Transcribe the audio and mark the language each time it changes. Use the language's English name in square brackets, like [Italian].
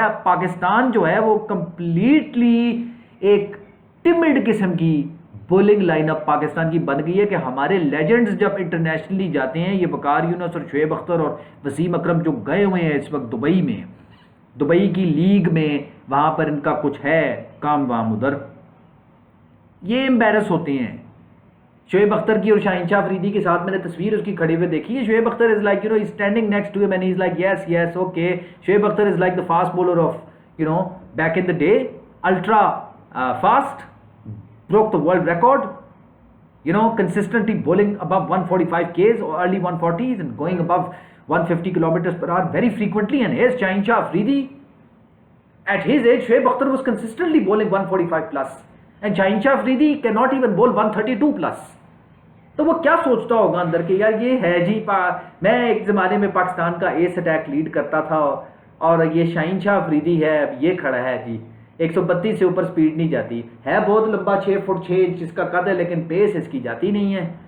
[Urdu] اب پاکستان جو ہے وہ کمپلیٹلی ایک ٹمڈ قسم کی بولنگ لائن اپ پاکستان کی بن گئی ہے کہ ہمارے لیجنڈز جب انٹرنیشنلی جاتے ہیں, یہ وقار یونس اور شعیب اختر اور وسیم اکرم جو گئے ہوئے ہیں اس وقت دبئی میں, دبئی کی لیگ میں, وہاں پر ان کا کچھ ہے کام وام ادھر, یہ امبیرس ہوتے ہیں. شعیب اختر کی اور شاہین شاہ افریدی کے ساتھ میں نے تصویر اس کی کھڑے ہوئے دیکھی ہے. [English] Shoaib Akhtar is like he's standing next to him and he's like yes okay. Shoaib Akhtar is like the fast bowler of back in the day, ultra fast, broke the world record, consistently bowling above 145 Ks or early 140s and going above 150 kilometers per hour very frequently. And here's Shaheen Shah Afridi. At his age, Shoaib Akhtar was consistently bowling 145 plus. And Shaheen Shah Afridi cannot even bowl 132 plus. [Urdu] تو وہ کیا سوچتا ہوگا اندر کہ یار یہ ہے جی میں ایک زمانے میں پاکستان کا ایس اٹیک لیڈ کرتا تھا, اور یہ شاہین شاہ افریدی ہے, اب یہ کھڑا ہے جی 132 سے اوپر سپیڈ نہیں جاتی ہے, بہت لمبا 6 فٹ 6 انچ اس کا قد ہے, لیکن پیس اس کی جاتی نہیں ہے.